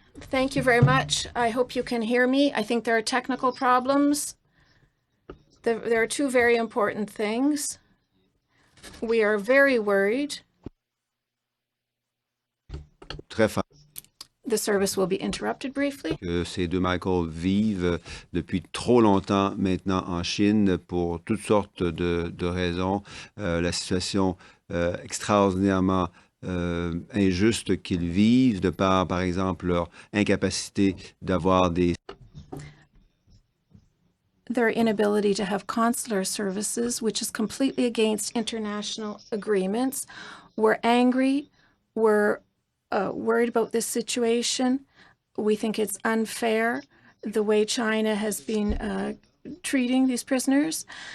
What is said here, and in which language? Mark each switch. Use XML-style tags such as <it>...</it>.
<en>Thank you very much. I hope you can hear me. I think there are technical problems. There are 2 very important things. We are very worried. The service will be interrupted briefly.</en> <fr>Ces 2 Michael vivent depuis trop longtemps maintenant en Chine pour toutes sortes de raisons. La situation extraordinairement injuste qu'ils vivent de par exemple, leur incapacité d'avoir</fr> <en>their inability to have consular services, which is completely against international agreements. We're angry. We're worried about this situation. We think it's unfair the way China has been treating these prisoners.</en>